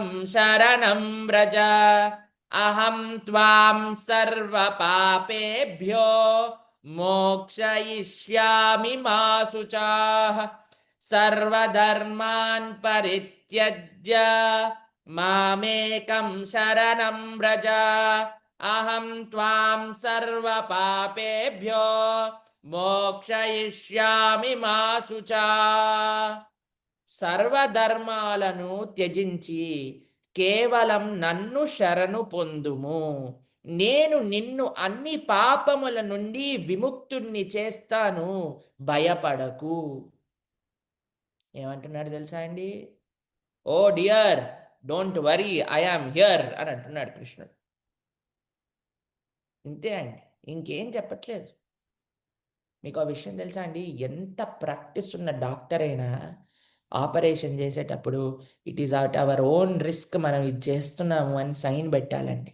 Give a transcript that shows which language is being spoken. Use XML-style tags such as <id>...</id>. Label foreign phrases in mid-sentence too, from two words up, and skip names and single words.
<sa>శరణం వ్రజ అహం త్వాం సర్వపాపేభ్యో మోక్షయిష్యామి మా శుచాః సర్వధర్మాన్ పరిత్యజ్య మామేకం శరణం వ్రజ అహం త్వాం సర్వపాపేభ్యో మోక్షయిష్యామి మా శుచా</sa> <te>సర్వధర్మాలను త్యజించి కేవలం నన్ను శరణు పొందుము, నేను నిన్ను అన్ని పాపముల నుండి విముక్తుణ్ణి చేస్తాను, భయపడకు. ఏమంటున్నాడు తెలుసా అండి?</te> <en>Oh dear, don't worry, I am here</en> <te>అని అంటున్నాడు కృష్ణుడు. ఇంతే అండి, ఇంకేం చెప్పట్లేదు. మీకు ఆ విషయం తెలుసా అండి? ఎంత ప్రాక్టీస్ ఉన్న డాక్టర్ అయినా ఆపరేషన్ చేసేటప్పుడు</te> <en>it is at our own risk,</en> <te>మనం ఇది చేస్తున్నాము అని సైన్ పెట్టాలండి.</te>